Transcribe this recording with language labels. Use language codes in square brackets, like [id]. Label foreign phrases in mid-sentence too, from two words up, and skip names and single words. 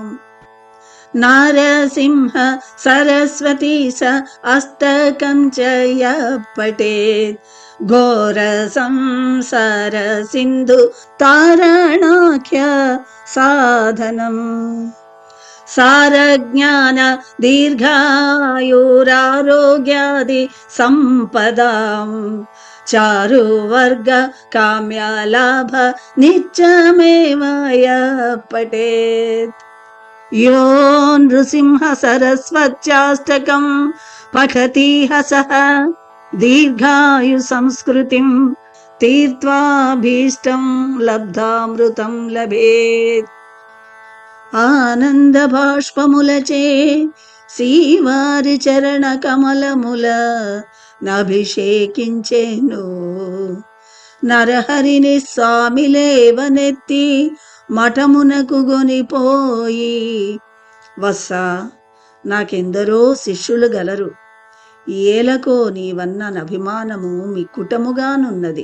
[sa] నారసింహ సరస్వతి స అష్టకం చ యః పఠేత్ ఘోర సంసార సింధు తారణాఖ్య సాధనం సారజ్ఞాన దీర్ఘాయురారోగ్యాది సంపదాం చారువర్గ కామ్యలాభ నిత్యమేవ యః పఠేత్. यो नृसिंह सरस्वत्याष्टकं पठति सः दीर्घायु संस्कृतिं तीर्त्वाभीष्टं लब्धामृतं लभेत्. [te] ఆనంద బాష్పములచే శ్రీవారి చరణ కమలముల నభిషేకించెను. నరహరిని స్వామి లేవనెత్తి మఠమునకు గొనిపోయి, వత్సా, నాకెందరో శిష్యులు గలరు, ఏలకో నీవన్న అభిమానము మిక్కుటముగానున్నది.